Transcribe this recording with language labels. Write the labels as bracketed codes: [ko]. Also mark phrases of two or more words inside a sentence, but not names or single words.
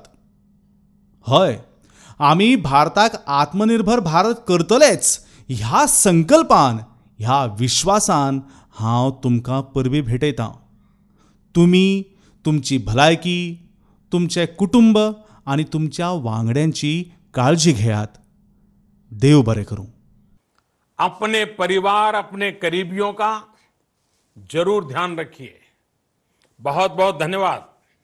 [kok] हय, आमी भारताक आत्मनिर्भर भारत करतलेच ह्या संकल्पान, ह्या विश्वासान हांव तुमकां परबीं भेटयतां. तुमी तुमची भलायकी, तुमचें कुटुंब आनी तुमच्या वांगड्यांची काळजी घेयात. देव बरें करूं. [hi] अपने परिवार, अपने करीबियों का जरूर ध्यान रखिए. बहुत बहुत धन्यवाद.